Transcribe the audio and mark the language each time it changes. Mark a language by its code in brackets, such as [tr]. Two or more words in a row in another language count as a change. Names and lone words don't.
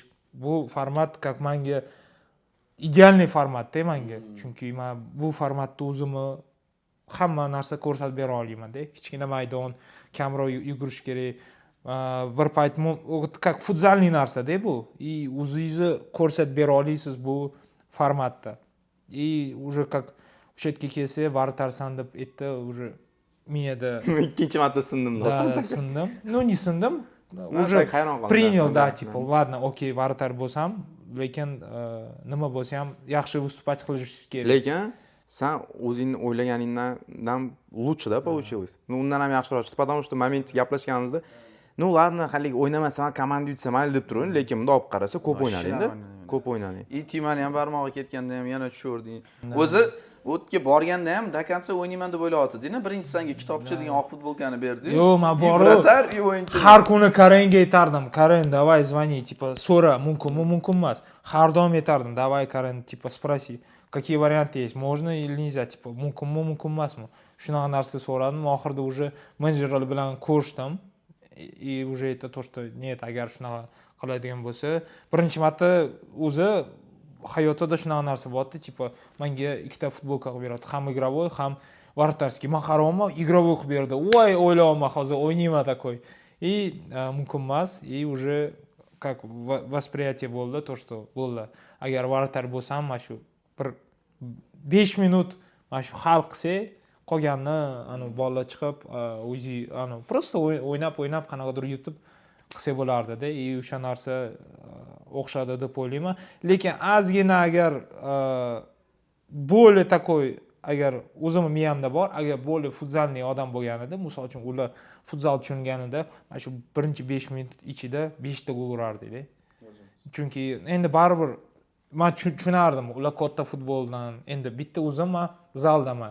[uz] Bu format как menga idealniy formatda menga, chunki men bu formatda o'zimni hamma narsa ko'rsatib bera olaman-da. Kichkina maydon, kamroq yugurish kerak. Bir payt как futzalniy narsa-da bu. И o'zingizni ko'rsatib bera olasiz bu formatda. [ru] И уже как [uz] o'sha yerga kelsa, vartarsan deb aytdi, уже miyada Ikkinchi marta sindim. [ru] Да, sindim. Ну, не sindim. Уже принял, да, tipo, ладно, окей, [uz] vartar bo'lsam, lekin nima bo'lsa ham yaxshi выступать qilish kerak. Lekin sen o'zingni o'ylaganingdan лучше-da получилось. Ну, undan ham yaxshiroq chiqdi, [ru] потому что [uz] momentda gaplashganimizda, [ru] ну, ладно, [uz] hali o'ynamasam, komanda yutsa mayli deb turdim, lekin bunda olib qarasa, ko'p o'ynading-da. Ko'p o'ynading. И Timani ham barmog'i ketganda ham yana tushurding. O'zi o'tga borganda ham dakansa o'ynayman deb o'ylayotdi-da. Birinchi senga kitobchi degan oq futbolkani berdi. Yo'q, men bor. o'yinchi. Har kuni Karenga aytardim, [ru] Karen, давай звони, tipo, [uz] so'ra, mumkin emas. Har doim aytardim, [ru] давай, Karen, tipo, спроси, какие варианты есть, можно или nельзя, tipo, [uz] mumkin emasmi? Shunaqa narsa so'radim, oxirida уже menejerlar bilan ko'rishdim. [ru] И уже aytdi то, что нет, [uz] agar shunaqa qiladigan bo'lsa, birinchi marta o'zi hayotida shunaqa narsa bo'ldi, tipo, menga ikkita futbolka qilib beradi, ham игровой, ham вратарский. Men qarovman, игровой qilib berdi. Voy, o'ylayapman, hozir o'ynayman такой. И mumkin emas, [ru] и уже как восприятие bo'ldi, то, что bo'ldi. [uz] Agar вратар bo'lsam, mana shu bir 5 minut mana shu hal qilsa, qolganini bolalar chiqib, o'zi просто o'ynab qanaqadir yutib qilsa bo'lardi-da. И o'sha narsa o'xshadi deb o'ylayman. Lekin ozgina agar [ru] более такой, [uz] agar o'zimning miyamda bor, agar [ru] более футзальный [uz] odam bo'lganida, misol uchun ular futzal tushunganida, mana shu birinchi 5 minut ichida 5 ta gol urardi-da. Chunki endi baribir men tushunardim, ular katta futboldan, endi bitta o'zim zaldaman.